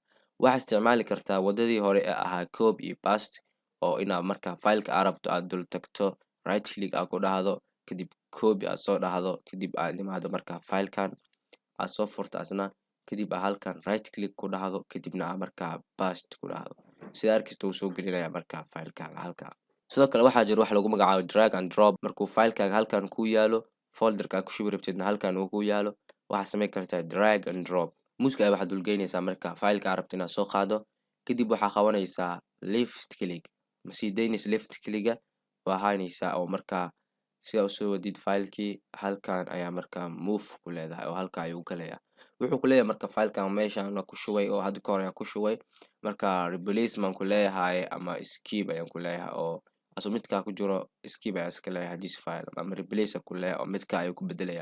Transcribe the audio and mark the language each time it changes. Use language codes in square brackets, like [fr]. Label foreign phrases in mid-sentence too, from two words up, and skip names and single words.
[so] waxaa isticmaali kartaa wadadii hore ee ahaa copy iyo paste, oo inaad markaa fileka aad rabto aad dul tagto, [en] right click [so] aad ku dhahdo, kadib copy aad soo dhahdo, kadib aad imaado markaa filekan aad soo furto asna, kadib aad halkan [en] right click [so] ku dhahdo, kadibna aad markaa paste ku dhahdo. sida arkaysta wuu soo gelinaya markaa filekaaga halkaa. sidoo kale waxaa jira wax lagu magacaabo [en] drag and drop. [so] markuu filekaaga halkan ku yaalo, folderka ku shubi rabtidna halkan uu ku yaalo, waxaad samayn kartaa [en] drag and drop. [so] muska ayaa waxaad dulgeynaysaa markaa fileka aad rabto inaad soo qaado, kadib waxaa qabanaysaa [en] left click. [so] masii daynaysa [en] left clicka, [so] waa haynaysaa oo markaa sida usoo wadid filekii halkan ayaa markaa move ku leedahay oo halka ayuu galayaa. wuxuu ku leeyahay marka filekan meeshaan ku shubay oo hadda ka hor ayaan ku shubay, marka replacement ku leeyahay ama skip ayaan ku leeyahay, oo asu midkaa ku jiro skip ayaa iska leeyahay [en] this file, [so] ama replace ku leeyahay oo midka ayuu ku bedelayaa.